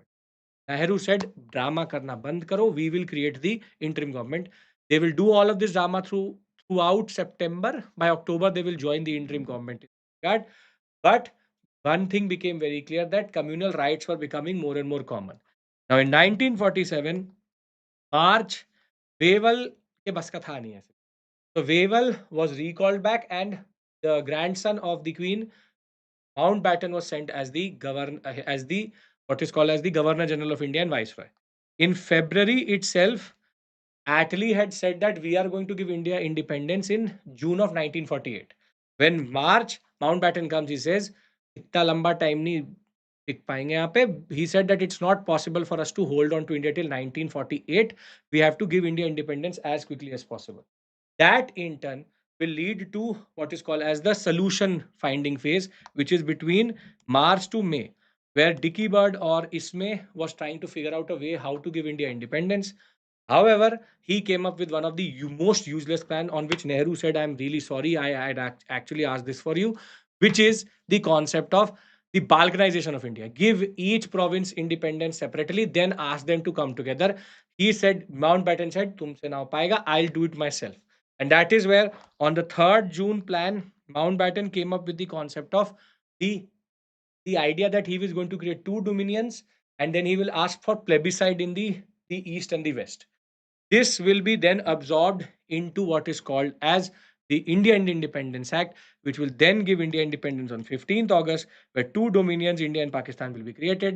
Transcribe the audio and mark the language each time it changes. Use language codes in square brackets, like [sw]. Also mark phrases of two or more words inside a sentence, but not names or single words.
[en] Nehru said, [hi] ड्रामा करना बंद करो, [en] we will create the interim government. They will do all of this drama throughout September. By October, they will join the interim government. But one thing became very clear, that communal rights were becoming more and more common. Now in 1947, March, [hi] Wavell के बस का था नहीं है. [en] So Wavell was recalled back, and the grandson of the Queen, Mountbatten, was sent as the governor, as the what is called as the Governor General of India and Viceroy. In February itself, Attlee had said that we are going to give India independence in June of 1948. When March, Mountbatten comes, he says, [hi] "इतना लंबा time नहीं टिक पाएंगे यहाँ पे." [en] He said that it's not possible for us to hold on to India till 1948. We have to give India independence as quickly as possible. That in turn will lead to what is called as the solution finding phase, which is between March to May, where Dicky Bird or Ismay was trying to figure out a way how to give India independence. However, he came up with one of the most useless plan, on which Nehru said, "I'm really sorry, I had actually asked this for you," which is the concept of the balkanization of India. Give each province independence separately, then ask them to come together. He said, Mountbatten said, [hi] "तुमसे ना हो पाएगा, [en] I'll do it myself." And that is where, on the 3rd June plan, Mountbatten came up with the concept of the idea that he was going to create two dominions, and then he will ask for plebiscite in the east and the west. This will be then absorbed into what is called as the Indian Independence Act, which will then give India independence on 15th August, where two dominions, India and Pakistan, will be created.